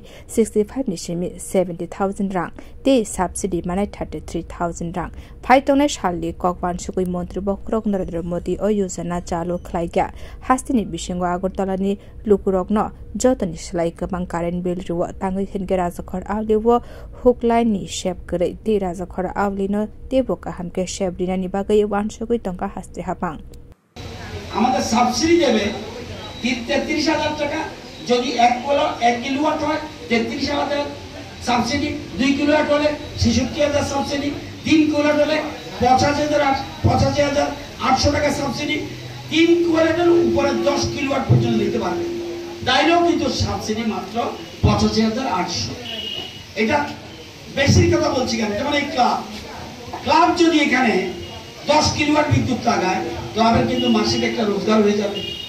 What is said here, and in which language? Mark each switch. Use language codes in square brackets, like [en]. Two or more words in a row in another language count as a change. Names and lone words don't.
[trp] 65 Nishimi 70,000 rang [en] the subsidy [trp] manai 33,000 rang Python Shali Kokwan Shukui Montri Bokrok Narendra Modi O Yojana Chalo Klaiga Hastini Bishingo Agortolani Lukurokno Jotani Shlai Kabang Karen Bill Ruwa Tangi Hingerazakhor Avliwo [en] hook line [trp] ni shape Gre the Razakhor Avlino Deboka Hamke Shebrina Nibagai Wan Shukui Tonka Haste Hapang [bn] আমাদের সাবসিডি দেবে ৩৩,০০০ টাকা যদি 1 কিলোওয়াট হয় ৩৩,০০০ সাবসিডি 2 কিলোওয়াট হলে ৬৬,০০০ সাবসিডি 3 কিলোওয়াট হলে ৮৫,৮০০ টাকা সাবসিডি 3 কিলোওয়াটের উপরে 10 কিলোওয়াট পর্যন্ত দিতে পারবে তাইলেও কিন্তু সাবসিডি মাত্র ৮৫,৮০০ এটা বেশির কথা বলছি কেন যেমন এই ক্লাব যদি এখানে 10 কিলোওয়াট বিদ্যুৎ লাগায় ক্লাবের কিন্তু মাসিক একটা রোজগার হয়ে যাবে